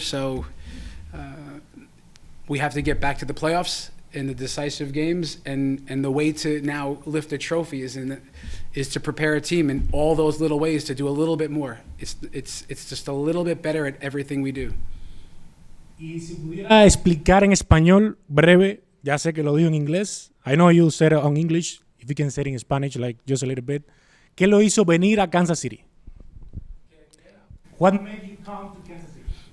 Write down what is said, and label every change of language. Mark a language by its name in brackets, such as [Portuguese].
[English] So we have to get back to the playoffs in the decisive games, and the way to now lift a trophy is to prepare a team in all those little ways to do a little bit more. It's just a little bit better at everything we do. [Spanish] Y si pudiera explicar en español breve, ya sé que lo digo en inglés. [English] I know you said it on English. If you can say it in Spanish, like just a little bit. [Spanish] ¿Qué lo hizo venir a Kansas City? [English] What made you come to Kansas City?